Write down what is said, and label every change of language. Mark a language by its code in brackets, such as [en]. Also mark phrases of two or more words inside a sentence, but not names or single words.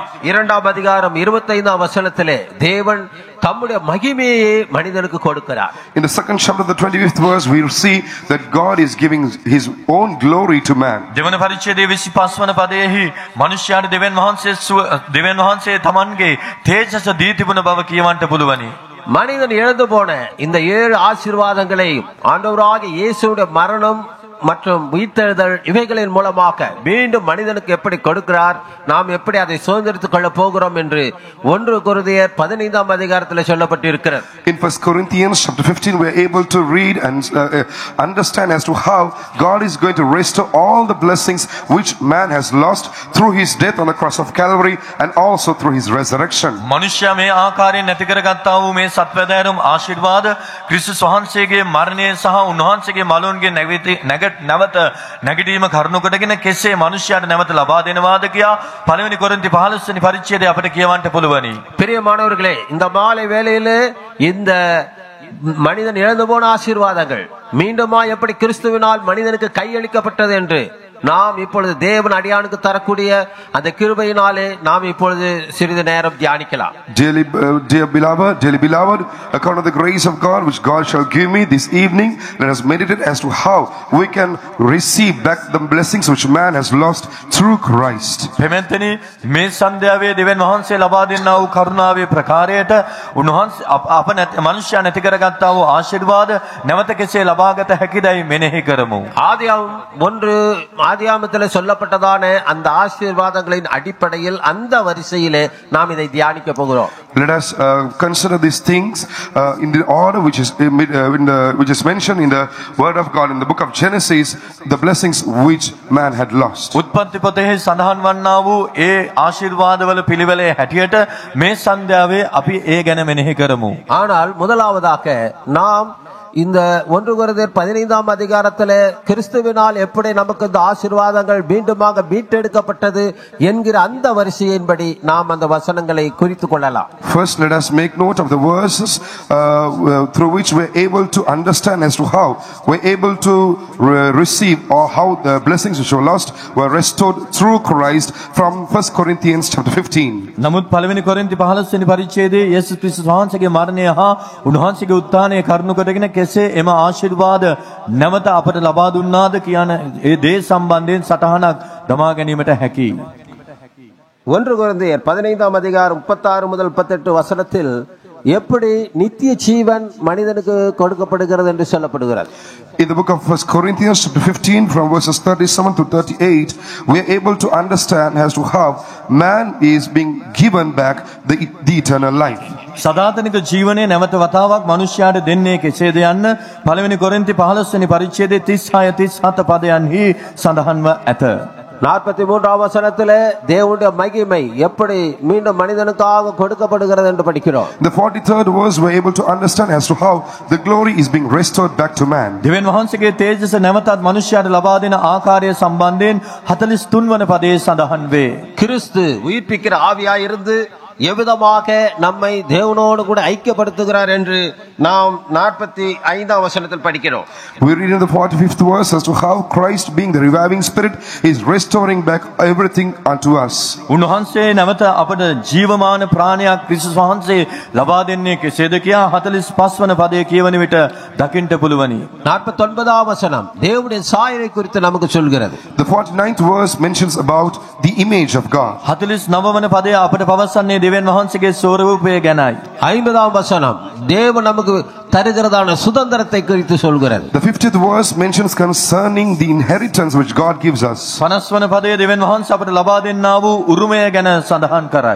[ta] 2ஆம் அதிகாரம் 25ஆம் வசனத்திலே தேவன் தம்முடைய மகிமையை மனிதனுக்கு கொடுக்கிறார். [en] In the second chapter of the 25th verse, we will see that God is giving his own glory to man. [si] දෙවන පරිච්ඡේදයේ 25 වන පදයේහි මනුෂ්‍යයාට දෙවියන් වහන්සේ තමන්ගේ තේජස දී තිබුණ බව කියවන්නට පුළුවනි. [ta] மனிதன் இழந்து போன இந்த 7 ஆசீர்வாதங்களையும் ஆண்டவராகிய இயேசுவுடைய மரணம் மற்றும் உயிர்த்தெழுதல் இவைகளின் மூலமாக மீண்டும் மனிதனுக்கு எப்படி கொடுக்கிறார், நாம் எப்படி அதை சுதந்திரித்துக் கொள்ள போகிறோம் என்று 1 கொரிந்தியர் 15ஆம் அதிகாரத்தில் சொல்லப்பட்டிருக்கிறது. [en] In 1 Corinthians chapter 15, we are able to read and understand as to how God is going to restore all the blessings which man has lost through his death on the cross of Calvary and also through his resurrection. [si] මනුෂ්‍යයා මේ ආකාරයෙන් නැති කරගත්තා වූ මේ සත්වදෑරුම් ආශිර්වාද ක්‍රිස්තුස් වහන්සේගේ මරණය සහ උන්වහන්සේගේ මලුන්ගේ නැවත නැගිටීම කරුණු කොටගෙන කෙසේ මනුෂ්‍යයාට නැවත ලබා දෙනවාද කියා පළවෙනි කොරින්ති 15 වෙනි පරිච්ඡේදය අපිට කියවන්නට පුළුවනි. [ta] பிரியமானவர்களே, இந்த மாலை வேளையிலே இந்த மனிதன் இழந்து போன ஆசீர்வாதங்கள் மீண்டுமா எப்படி கிறிஸ்துவினால் மனிதனுக்கு கையளிக்கப்பட்டது என்று நாம் இப்பொழுது தேவன் அடியானுக்கு தரக்கூடிய அந்த கிருபையினாலே நாம் இப்பொழுது சிறிது நேரம் தியானிக்கலாம். [en] Dearly beloved, according to the grace of God which God shall give me this evening, let us meditate as to how we can receive back the blessings which man has lost through Christ. [si] පෙමෙන්තනි මේ සන්ධ්‍යාවේ දෙවියන් වහන්සේ ලබා දෙන්නා වූ කරුණාවේ ප්‍රකාරයට උන්වහන්සේ අප මනුෂ්‍යයා නැති කරගත්තා වූ ආශිර්වාද නැවත කෙසේ ලබාගත හැකිදයි මෙනෙහි කරමු. [ta] ஆதியாமத்தில் சொல்லப்பட்டதான அந்த ஆசீர்வாதங்களின் அடிப்படையில் அந்த வரிசையிலே நாம் இதை தியானிக்க போகிறோம். [en] Let us consider these things in the order which is mentioned in the word of God in the book of Genesis, the blessings which man had lost. [si] උත්පත්ති පොතේ සඳහන් වන්නා වූ ඒ ආශිර්වාදවල පිළිවෙලේ හැටියට මේ සන්ධ්‍යාවේ අපි ඒ ගැන මෙනෙහි කරමු. [ta] ஆனால் முதலாவதாக நாம் இந்த 1 கொரிந்தியர் 15ஆம் அதிகாரத்திலே கிறிஸ்துவினால் எப்படி நமக்கு இந்த ஆசீர்வாதங்கள் மீண்டுமாக மீட்டெடுக்கப்பட்டது என்கிற அந்த வரிசையின்படி நாம் அந்த வசனங்களை குறித்துக் கொள்ளலாம். [en] First, let us make note of the verses through which we are able to understand as to how we are able to receive or how the blessings which were lost were restored through Christ from 1 Corinthians chapter 15. [si] නමුත් පළවෙනි කොරින්ති 15 වෙනි පරිච්ඡේදයේ යේසුස් ක්‍රිස්තුස් වහන්සේගේ මරණය හා උන්වහන්සේගේ උත්ථානය කරුණු කොටගෙන කෙසේ එම ආශිර්වාද නැවත අපට ලබා දුන්නාද කියන ඒ දේ සම්බන්ධයෙන් සටහනක් දමා ගැනීමට හැකියි. [ta] 1 கொரிந்தியர் 15ஆம் அதிகாரம் 36 முதல் 38 வசனத்தில் எப்படி நித்திய ஜீவன் மனிதனுக்கு கொடுக்கப்படுகிறது என்று சொல்லப்படுகிறது. [en] In the book of 1 Corinthians chapter 15 from verses 37 to 38, we are able to understand as to how man is being given back the eternal life. [si] සදාතනික ජීවනයේ නැවත වතාවක් මනුෂ්‍යයාට දෙන්නේ කෙසේද යන්න පළවෙනි කොරින්ති 15 වෙනි පරිච්ඡේදයේ 36 37 පදයන්හි සඳහන්ව ඇත. [ta] 43ஆம் வசனத்திலே தேவனுடைய மகிமை எப்படி மீண்டும் மனிதனுக்காக கொடுக்கப்படுகிறது என்று படிக்கிறோம். [en] The 43rd verse we are able to understand as to how the glory is being restored back to man. [si] දෙවියන් වහන්සේගේ තේජස නැවතත් මනුෂ්‍යයාට ලබා දෙන ආකාරය සම්බන්ධයෙන් 43 වන පදයේ සඳහන් වේ. [ta] கிறிஸ்து உயிர்ப்பிக்கிற ஆவியாய் இருந்து எவ்விதமாக நம்மை தேவனோடு கூட ஐக்கியப்படுத்துகிறார் என்று நாம் 45ஆம் வசனத்தில் படிக்கிறோம். [en] We read in the 45th verse as to how Christ being the reviving spirit is restoring back everything unto us. [si] උන්වහන්සේ නැවත අපට ජීවමාන ප්‍රාණයක් ක්‍රිස්තුස් වහන්සේ ලබා දෙන්නේ කෙසේද කියා 45 වන පදයේ කියවන විට දකින්න පුළුවනි. [ta] 49ஆம் வசனம் தேவனுடைய சாயலை குறித்து நமக்கு சொல்கிறது. [en] The 49th verse mentions about the image of God. [si] 49 වන පදයේ අපට පවසන්නේ දෙවියන් වහන්සේගේ ස්වරූපය ගැනයි. [ta] 50ஆம் வசனம் தேவன் நமக்கு தருகிறதான சுதந்திரத்தை குறித்து சொல்கிறது. [en] The 50th verse mentions concerning the inheritance which God gives us. [si] 50 වන පදයේ දෙවියන් වහන්සේ අපට ලබා දෙන්නා වූ උරුමය ගැන සඳහන් කරයි.